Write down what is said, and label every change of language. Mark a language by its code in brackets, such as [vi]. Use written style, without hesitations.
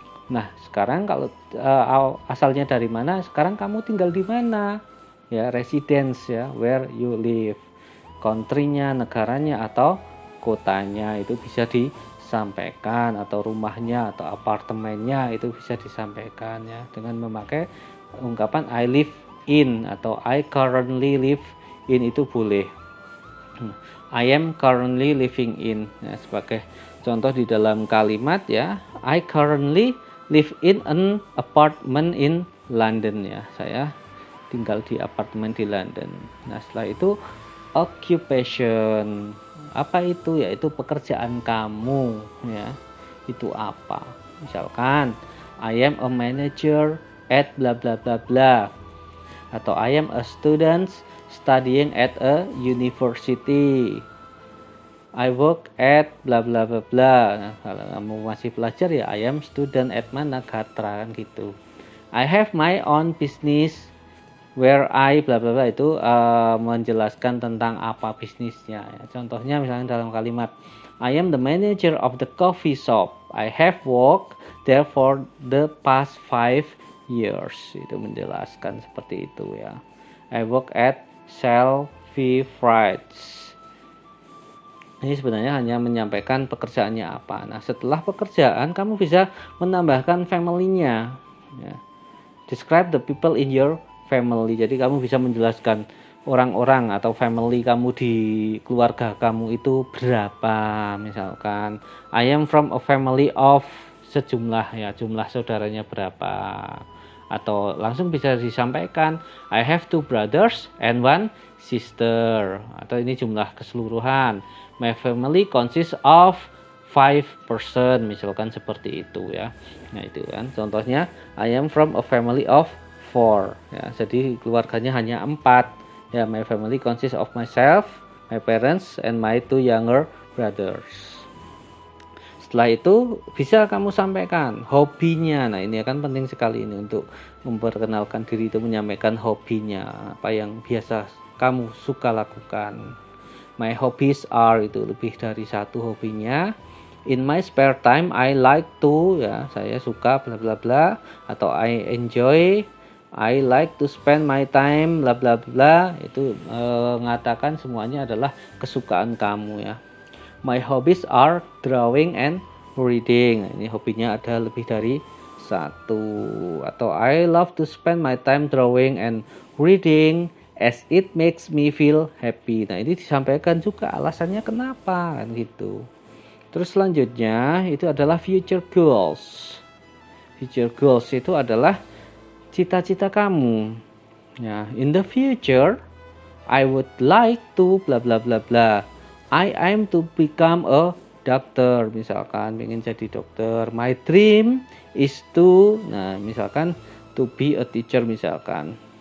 [id] Nah, sekarang kalau asalnya dari mana, sekarang kamu tinggal di mana? [en] Ya, residence ya, where you live. [id] Country-nya, negaranya atau kotanya itu bisa disampaikan, atau rumahnya atau apartemennya itu bisa disampaikan ya dengan memakai ungkapan [en] I live in [id] atau [en] I currently live in, [id] itu boleh. [en] I am currently living in [id] ya, sebagai contoh di dalam kalimat ya, [en] I currently live in an apartment in London [id] ya, saya tinggal di apartemen di London. Nah, setelah itu occupation Apa itu? Yaitu pekerjaan kamu, ya. Itu apa? [en] Misalkan, I am a manager at bla bla bla bla, atau I am a student studying at a university. I work at bla bla bla bla. [id] Nah, kalau kamu masih pelajar ya [en] I am student at mana, Gatra, [id] kan gitu. [en] I have my own business where I bla bla bla, [id] itu menjelaskan tentang apa bisnisnya ya. Contohnya misalnya dalam kalimat [en] I am the manager of the coffee shop. I have worked there for the past 5 years. [id] Itu menjelaskan seperti itu ya. [en] I work at Selfie Frieds. [id] Ini sebenarnya hanya menyampaikan pekerjaannya apa. Nah, setelah pekerjaan kamu bisa menambahkan family-nya ya. [en] Describe the people in your family. [id] Jadi kamu bisa menjelaskan orang-orang atau family kamu di keluarga kamu itu berapa. Misalkan [en] I am from a family of [id] sejumlah ya, jumlah saudaranya berapa. Atau langsung bisa disampaikan [en] I have 2 brothers and 1 sister. [id] Atau ini jumlah keseluruhan. [en] My family consists of 5 person, [id] misalkan seperti itu ya. Nah itu kan contohnya [en] I am from a family of 4 ya. [id] Jadi keluarganya hanya 4 ya. [en] My family consists of myself, my parents, and my 2 younger brothers. [id] Setelah itu bisa kamu sampaikan hobinya. Nah ini akan penting sekali ini untuk memperkenalkan diri, itu menyampaikan hobinya, apa yang biasa kamu suka lakukan. [en] My hobbies are, [id] itu lebih dari satu hobinya. [en] In my spare time I like to, [id] ya saya suka bla bla bla, [en] atau I enjoy, I like to spend my time bla bla bla. [id] Itu mengatakan semuanya adalah kesukaan kamu ya. [en] My hobbies are drawing and reading. [id] Ini hobinya ada lebih dari satu. [en] Atau I love to spend my time drawing and reading as it makes me feel happy. [id] Nah ini disampaikan juga alasannya kenapa kan gitu. Terus selanjutnya itu adalah future goals. Future goals itu adalah cita-cita kamu. [en] Ya, in the future I would like to bla bla bla bla. I aim to become a doctor. [id] Misalkan ingin jadi dokter. [en] My dream is to, [id] nah misalkan [en] to be a teacher misalkan.